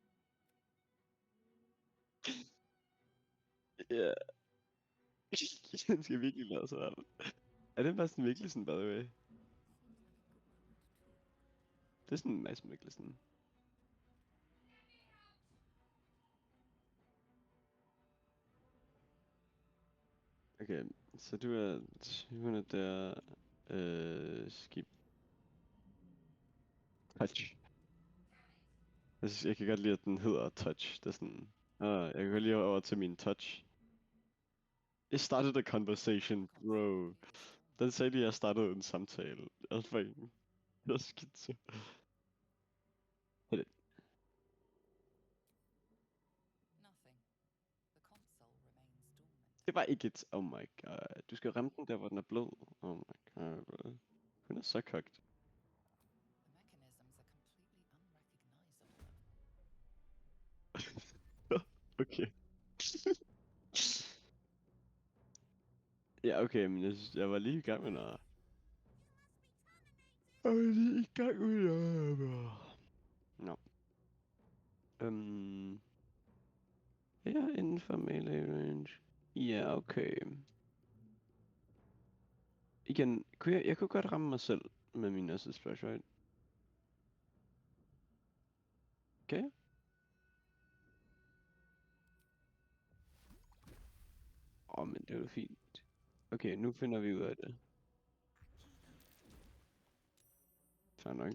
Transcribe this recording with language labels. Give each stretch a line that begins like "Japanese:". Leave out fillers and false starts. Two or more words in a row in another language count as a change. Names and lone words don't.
Danish: Ja. Den skal virkelig lade sig op. Er det Mads Mikkelsen,
English: by the way?
Danish: Det er sådan Mads Mikkelsen. Okay, så du er 200 der, skib. Touch. Jeg kan godt lide, at den hedder Touch. Det er sådan, jeg kan godt lide over til min Touch.
English: It started a conversation, bro.
Danish: Den sagde lige, at jeg startede en samtale. Jeg er fucking... Jeg er skidt.
English: Nothing. The console remains dormant.
Danish: Det var ikke et...
English: Oh my god.
Danish: Du skal ramme den der, hvor den er blød.
English: Oh my god, bro.
Danish: Hun er så kogt.
English: The mechanisms are completely unrecognizable.
Danish: Okay. Ja, okay, men jeg var lige i gang med noget. Jeg var lige i gang med noget, bro. Nå. Ja, inden for
English: melee range.
Danish: Ja, okay. Igen, jeg kunne godt ramme mig selv med min
English: assist splash, right?
Danish: Okay. Men det er jo fint. Okay, nu finder vi ud af det. Fair nok.